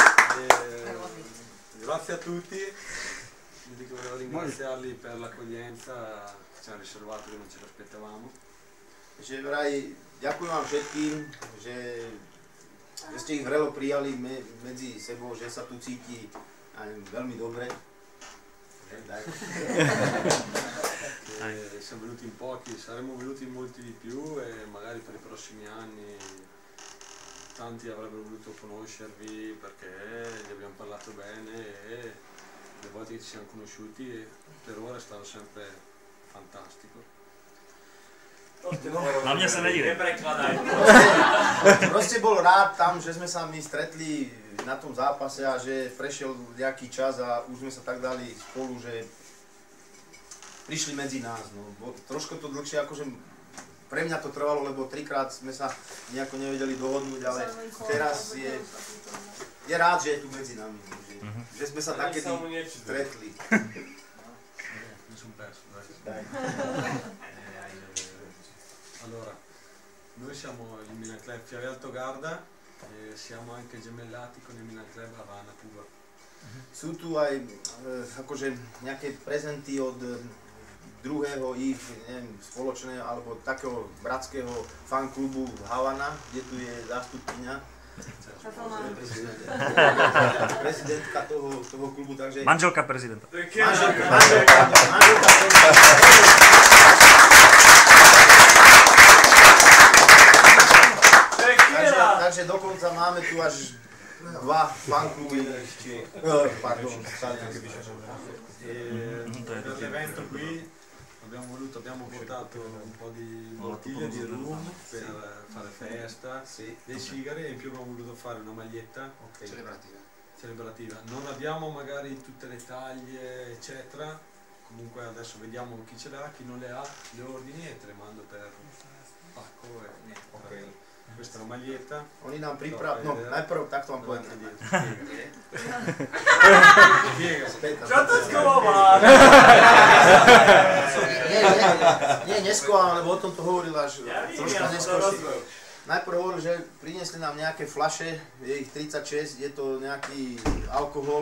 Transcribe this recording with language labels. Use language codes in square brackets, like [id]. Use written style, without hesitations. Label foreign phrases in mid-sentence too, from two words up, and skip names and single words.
[it] Grazie a tutti, volevo ringraziarli per l'accoglienza che ci hanno riservato, che non ce l'aspettavamo. [sk] Že vraj, ďakujem vám všetkým, že ste ich vrelo prijali medzi sebou, že sa tu cíti veľmi dobre. [it] Siamo venuti in pochi, saremmo venuti in molti di più e magari per i prossimi anni tanti avrebbero voluto conoscervi perché gli abbiamo parlato bene e le volte che ci siamo conosciuti per ora è stato sempre fantastico. [sk] Na mňa sa nedívaj. Proste bol rád tam, že sme sa my stretli na tom zápase a že prešiel nejaký čas a už sme sa tak dali spolu, že prišli medzi nás. No. Trošku to dlhšie, akože pre mňa to trvalo, lebo trikrát sme sa nejako nevedeli dohodnúť, ale teraz je rád, že je tu medzi nami. Že sme sa takedy stretli. [it] Allora, noi siamo il Milan Club Fiave Altogarda e siamo anche gemellati con il Milan Club Havana Cuba. [sk] Sú tu aj akože nejaké prezenty od druhého ich spoločného alebo takého bratského fanklubu Havana, kde tu je zástupkyňa. Prezidentka toho klubu, takže... Manželka prezidenta. Manželka. Takže dokonca máme tu až dva fankluby, pardon, [it] per l'evento qui abbiamo portato un po' di bottiglie di rum per fare festa, dei sigari e in più abbiamo voluto fare una maglietta celebrativa. Non abbiamo magari tutte le taglie eccetera, comunque adesso vediamo chi ce l'ha, chi non le ha, le ordini e te le mando per pacco e questa è una maglietta. [sk] Oni nám pripravili, no najprv takto vám poviem. Čo to schovávaš? Nie, neschovávam, lebo o tom to hovoril až troška neskôršie. Najprv hovoril, že priniesli nám nejaké fľaše, je ich 36, je to nejaký alkohol.